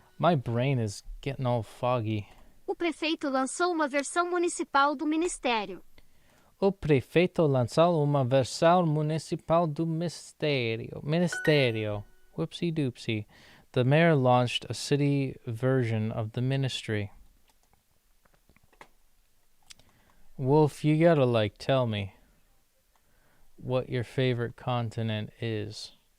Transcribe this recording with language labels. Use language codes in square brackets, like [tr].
[en] My brain is getting all foggy. [pt] O prefeito lançou uma versão municipal do ministério. O prefeito lançou uma versão municipal do Ministério. [en] Whoopsie doopsie. The mayor launched a city version of the ministry. Wolf, you gotta, like, tell me what your favorite continent is.